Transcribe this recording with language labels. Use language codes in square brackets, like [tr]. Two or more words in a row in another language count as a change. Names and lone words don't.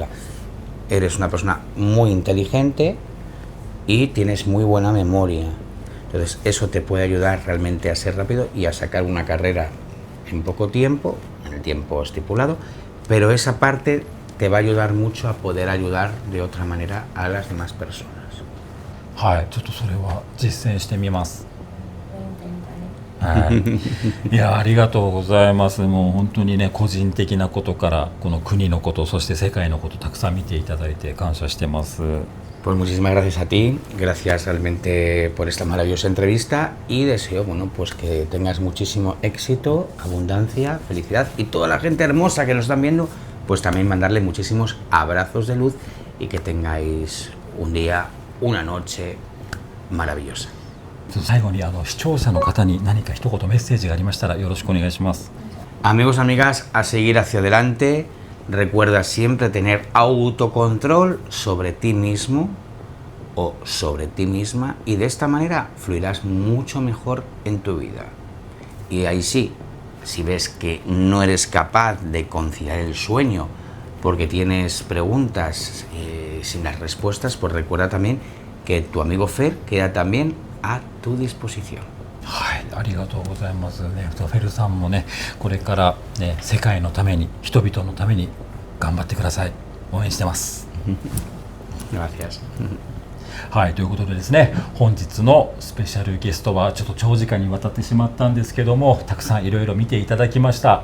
[es] Eres una persona muy inteligente y tienes muy buena memoria. Entonces eso te puede ayudar realmente a ser rápido y a sacar una carrera en poco tiempo, en el tiempo estipulado, pero esa parte te va a ayudar mucho a poder ayudar de otra manera a las demás personas. [ja] はい、ちょっとそれは実践してみます。 [es] Lo intentaré. [ja] はい、いやありがとうございます。もう本当にね、個人的なことからこの国のこと、そして世界のことたくさん見ていただいて感謝してます。 [es] Pues muchísimas gracias a ti, gracias realmente por esta maravillosa entrevista y deseo, bueno, pues que tengas muchísimo éxito, abundancia, felicidad y toda la gente hermosa que nos están viendo, pues también mandarle muchísimos abrazos de luz y que tengáis un día, una noche maravillosa. [ja] 最後に視聴者の方に何か一言メッセージがありましたらよろしくお願いします。 [es] Amigos, amigas, a seguir hacia adelante. Recuerda siempre tener autocontrol sobre ti mismo o sobre ti misma y de esta manera fluirás mucho mejor en tu vida. Y ahí sí, si ves que no eres capaz de conciliar el sueño porque tienes preguntas sin las respuestas, pues recuerda también que tu amigo Fer queda también a tu disposición. [ja] はい、ありがとうございますね。フェルさんもね、これからね、世界のために、人々のために頑張ってください。応援してます。 [es] Gracias. [ja] はい、ということでですね、本日のスペシャルゲストはちょっと長時間にわたってしまったんですけども、たくさんいろいろ見ていただきました。